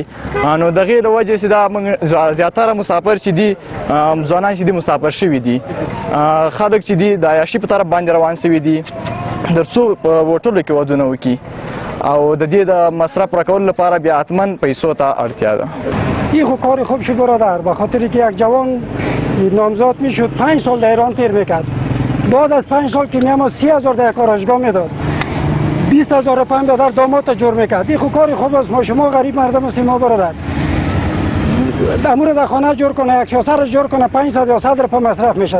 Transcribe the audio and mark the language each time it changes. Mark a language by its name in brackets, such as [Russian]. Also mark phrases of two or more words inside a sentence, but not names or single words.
[Pashto] نو د هغې له وجې چې دا موږ زیاتره مسافر چې دي ځوانان چې دي مسافر شوي دي، خلک چې دي د عیاشي په طرف باندې روان شوي دي تر څو په هوټلو کې ودونه وکړي او د دې د مصرف راکولو لپاره بیا حتما پیسو ته اړتیا ده. [Persian] این خو کار خوب شو برادر، به خاطر که یک جوان نامزاد میشد 5 سال در ایران تیر میکرد، بعد از 5 سال که میام 30,000 در یک ارشگاه میداد، 20,000 روپیه برادر داماد جور میکرد. این خو کار خوب است. ما شما غریب مردم هستیم ما برادر، امور در خانه جور کنه یک شاسر جور کنه 500 یا 100 روپیه مصرف میشه.